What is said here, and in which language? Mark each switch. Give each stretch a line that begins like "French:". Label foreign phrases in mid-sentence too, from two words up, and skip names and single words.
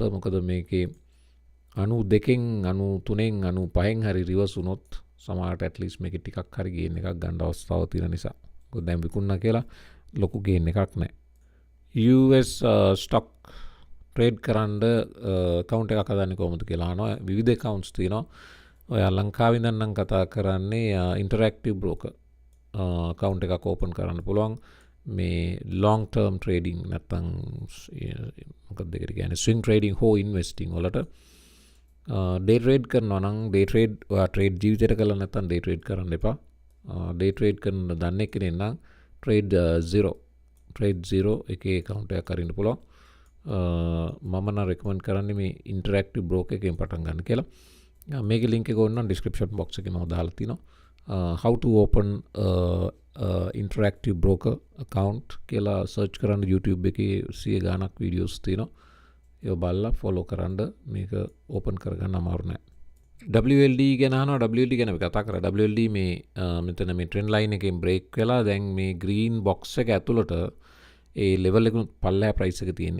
Sinhala: මොකද මේකේ 92න් 93න් 95න් හරි රිවර්ස් වුණොත් සමහරට ඇට්ලිස්ට් මේකේ ටිකක් හරි ගේන් එකක් ගන්න අවස්ථාවක් තියෙන නිසා. මොකද දැන් විකුණනා කියලා ලොකු ගේන් එකක් නෑ.
English: US stock
Sinhala: ට්‍රේඩ් කරන්න account එකක් හදන්නේ කොහොමද කියලා අහනවා. විවිධ accounts තියෙනවා. ඔයා ලංකාවේ ඉඳන් නම් කතා කරන්නේ
English: interactive broker account
Sinhala: එකක් open කරන්න පුළුවන්. මේ
English: long term trading
Sinhala: නැත්තම් මොකක්ද ඒකට කියන්නේ
English: swing trading
Sinhala: හෝ investing වලට
English: day trade
Sinhala: කරනවා නම්
English: day trade
Sinhala: ඔයා trade ජීවිතේට කළා නැත්තම්
English: day trade
Sinhala: කරන්න එපා.
English: day trade
Sinhala: කරන දන්නේ කෙනෙක් නම් trade zero එකේ account එකක් අරින්න පුළුවන්. මම නම් recommend කරන්නේ මේ
English: interactive broker
Sinhala: එකෙන් පටන් ගන්න කියලා. මේකේ link එක ඕන නම්
English: description box
Sinhala: එකේ මම දාලා තිනවා.
English: How to open interactive broker account
Sinhala: කියලා search කරන්න YouTube එකේ 100 ගාණක් videos තියෙනවා. ඒක බලලා follow කරන්න මේක open කරගන්න අමාරු නෑ. WLD ගැන අහනවා. WLD ගැන අපි කතා කරා. WLD මේ මෙතන මේ
English: trend line
Sinhala: එකෙන් break වෙලා දැන් මේ
English: green box
Sinhala: එක ඇතුළට ඒ level එකේ පල්ලෙහා price එක තියෙන්නේ.